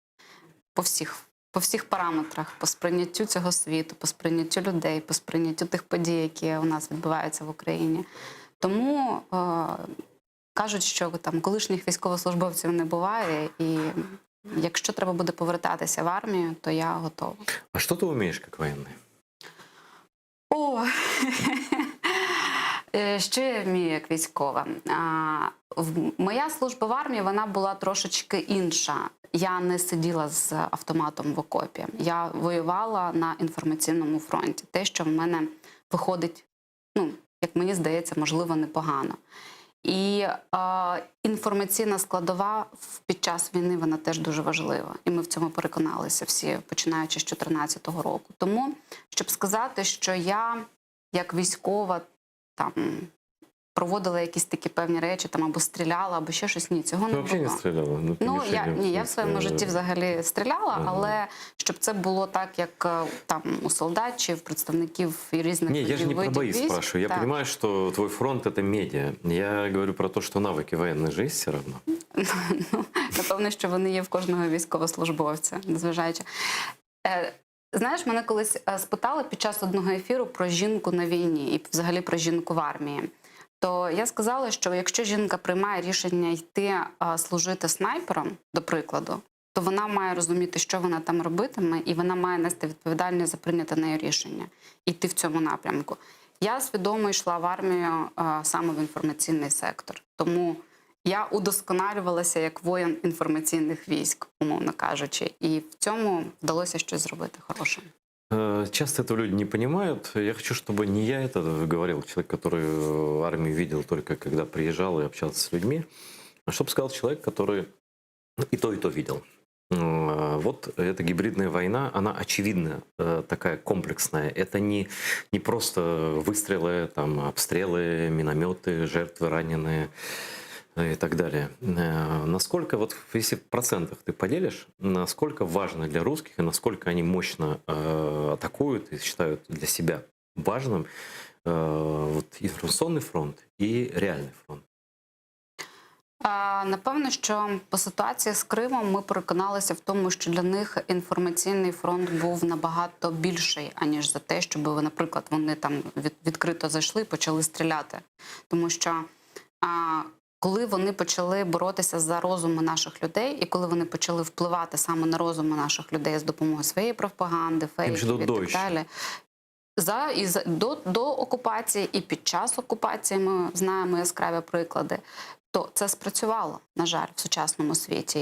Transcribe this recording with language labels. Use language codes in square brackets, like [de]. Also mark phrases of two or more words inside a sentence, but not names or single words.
[uk] По всіх параметрах, по сприйняттю цього світу, по сприйняттю людей, по сприйняттю тих подій, які у нас відбуваються в Україні. Тому кажуть, що там колишніх військовослужбовців не буває, і якщо треба буде повертатися в армію, то я готова. [ru] А что ты умеешь как военный? О, [uk] що я вмію як військова? Моя служба в армії, вона була трошечки інша. Я не сиділа з автоматом в окопі. Я воювала на інформаційному фронті. Те, що в мене виходить, ну, як мені здається, можливо, непогано. І інформаційна складова під час війни, вона теж дуже важлива. І ми в цьому переконалися всі, починаючи з 2014 року. Тому, щоб сказати, що я, як військова, там, проводила якісь такі певні речі, там або стріляла, або ще щось. Ні, цього [ru] Ты [uk] не [ru] вообще не [uk] було. [ru] стреляла? Ну, по [uk] Ну, [ru] мишеням, [uk] я в [ru] смысле, [uk] своєму житті взагалі стріляла, але щоб це було так, як там у солдатів, представників і різних [ru] Не, я же не про [uk] видів [ru] бои [uk] військ. [ru] спрашиваю. Я [uk] Так. [ru] понимаю, что твой фронт — это медиа. Я говорю про то, что навыки военные же есть все равно. [uk] Ну, напевно, що вони є в кожного військовослужбовця, незважаючи. Знаєш, мене колись спитали під час одного ефіру про жінку на війні і взагалі про жінку в армії. То я сказала, що якщо жінка приймає рішення йти служити снайпером, до прикладу, то вона має розуміти, що вона там робитиме, і вона має нести відповідальність за прийняте нею рішення, йти в цьому напрямку. Я свідомо йшла в армію саме в інформаційний сектор. Тому я удосконалювалася як воїн інформаційних військ, умовно кажучи. І в цьому вдалося щось зробити хороше. [ru] Часто этого люди не понимают. Я хочу, чтобы не я это говорил, человек, который армию видел только когда приезжал и общался с людьми, а чтобы сказал человек, который и то видел. Вот эта гибридная война, она очевидно такая комплексная. Это не просто выстрелы, там, обстрелы, минометы, жертвы, раненые и так далее. Насколько, вот если в процентах ты поделишь, насколько важно для русских и насколько они мощно атакуют и считают для себя важным вот, информационный фронт и реальный фронт? [uk] Напевно, що по ситуації з Кримом ми переконалися в тому, що для них інформаційний фронт був набагато більший, аніж за те, щоб, наприклад, вони там відкрито зайшли і почали стріляти. Тому що коли вони почали боротися за розуми наших людей, і коли вони почали впливати саме на розуми наших людей з допомогою своєї пропаганди, фейків і так далі, до окупації і під час окупації ми знаємо яскраві приклади, то це спрацювало, на жаль, в сучасному світі.